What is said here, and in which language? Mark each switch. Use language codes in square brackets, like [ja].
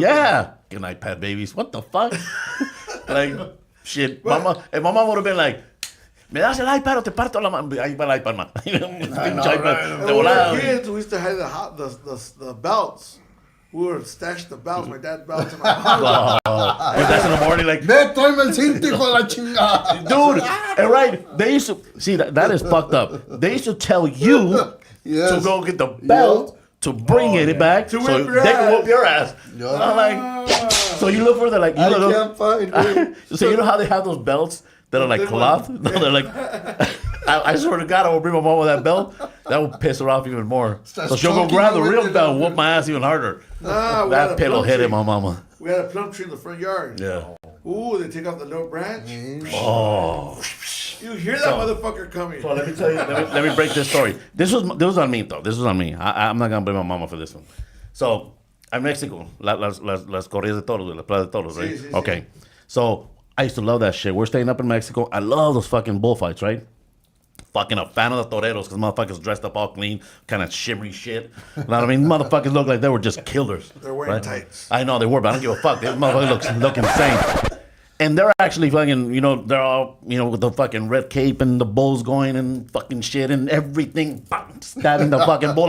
[en] Yeah. Good night, iPad babies. What the fuck? Like, shit. If my mom would have been like, [es] me das el iPad o te parto la mano. Ahí va el iPad, man. [en] When we were kids, we used to have the belts. We would stash the belts, my dad's belts in my house. That's in the morning, like, [es] tráeme el cinto, hijo de la chingada. [en] Dude, and right, they used to, see, that is fucked up. They used to tell you to go get the belt, to bring it back, so they can whoop your ass. I'm like, so you look for the, like, can't find it. So you know how they have those belts that are like cloth? No, they're like, I swear to God, I will bring my mom with that belt. That will piss her off even more. So she'll go grab the real belt and whoop my ass even harder. That pillow hit my mama. We had a plum tree in the front yard. Yeah. Ooh, they take off the little branch. Oh. You hear that motherfucker coming. So let me tell you, let me break this story. This was on me, though. This was on me. I'm not going to blame my mama for this one. So, I'm Mexico. [es] Las corridas de toros, las plazas de toros, right? Sí. [en] Okay. So, I used to love that shit. We're staying up in Mexico. I love those fucking bullfights, right? Fucking a fan of the toreros because motherfuckers dressed up all clean, kind of shimmery shit. You know what I mean? Motherfuckers look like they were just killers. They're wearing tights. I know they were, but I don't give a fuck. They motherfuckers look insane. And they're actually fucking, they're all, with the fucking red cape and the bulls going and fucking shit and everything, stabbing the fucking bull.